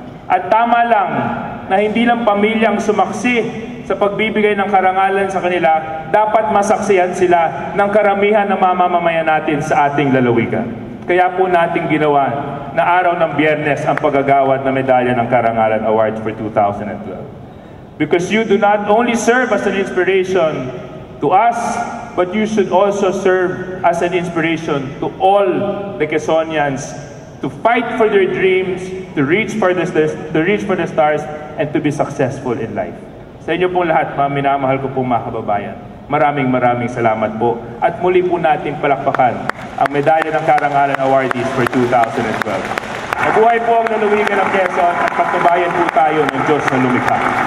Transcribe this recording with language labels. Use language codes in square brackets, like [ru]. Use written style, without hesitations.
[tl] At tama lang na hindi lang pamilyang sumaksi sa pagbibigay ng karangalan sa kanila, dapat masaksihan sila ng karamihan ng mamamayan natin sa ating lalawigan. Kaya po natin ginawa na araw ng Biyernes ang paggagawad na Medalya ng Karangalan Awards for 2012. [en] Because you do not only serve as an inspiration to us, but you should also serve as an inspiration to all the Quezonians to fight for their dreams, to reach for the stars, and to be successful in life. [tl] Sa inyo pong lahat, mga minamahal ko pong mga kababayan, maraming salamat po. At muli po natin palakpakan ang Medalya ng Karangalan Awardees for 2012. Mabuhay po ang lalawigan ng Quezon at pagtubayan po tayo ng Diyos na lumikha.